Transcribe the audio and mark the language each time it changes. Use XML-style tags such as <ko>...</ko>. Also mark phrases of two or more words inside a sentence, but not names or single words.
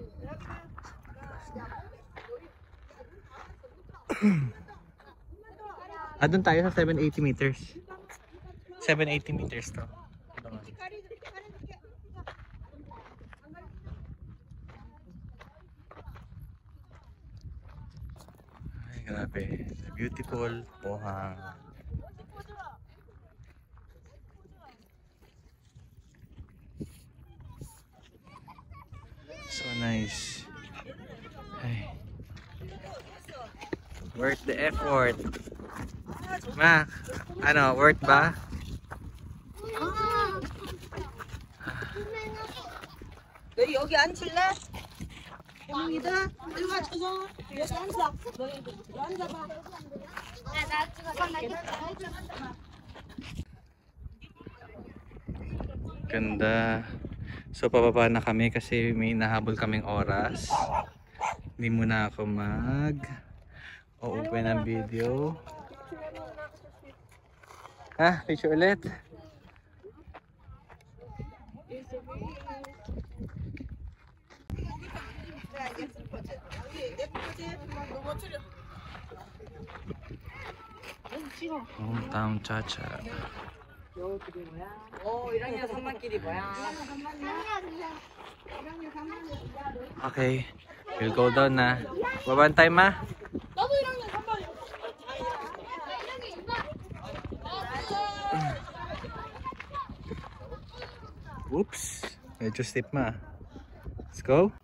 <tl>Doon tayo sa 780 meters. 780 meters to. Ay, grabe.</tl> <en>Beautiful Pohang. So nice. Ay. Worth the effort.</en> <tl>Ma, ano, worth ba?</tl> <ko>너 여기 앉을래? 혜민이다. 이리 와, 저거. 여기 앉아. 너 여기 앉아봐.</ko> <tl>Ganda. So pababa na kami kasi may nahabol kaming oras. Hindi muna ako open ang video. Ha? Picture ulit? Hometown Cha-Cha. 이랑이랑 산만길이 뭐야?</tl> <en>Okay, we'll go down na.</en> <tl>Babantay ma?</tl> <ko>나도 1학년 3반이야.</ko> <tl>Oops, medyo steep ma.</tl> <en>Let's go.</en>